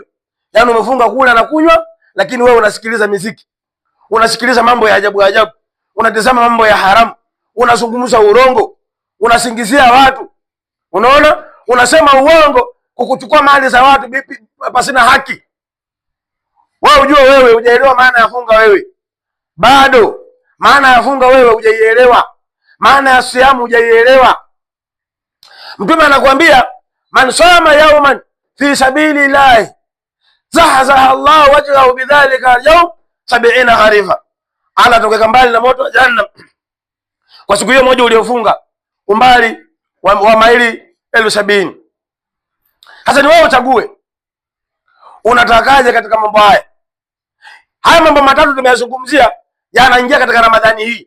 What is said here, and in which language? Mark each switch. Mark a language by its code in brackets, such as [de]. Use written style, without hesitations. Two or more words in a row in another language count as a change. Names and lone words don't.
[sw] Yaani umefunga kula na kunywa, lakini wewe unasikiliza muziki, unasikiliza mambo ya ajabu ajabu, unatazama mambo ya haramu, unazungumza urongo, unasingizia watu, unaona, unasema uongo, kukuchukua mali za watu pasina haki. Wewe ujue wewe hujaelewa maana ya funga wewe. Bado maana ya funga wewe hujaielewa. Maana ya siamu hujaielewa. Mtume anakuambia [ar] من صام يوما في سبيل الله زحزح الله وجهه بذلك اليوم 70 خريفا. [sw] Ala tokeka mbali na moto wa jahannam kwa siku hiyo moja uliofunga umbali wa maili 70,000. Sasa ni wewe uchague unatakaje katika mambo haya. Haya mambo matatu tumeyazungumzia yanaingia katika Ramadhani hii.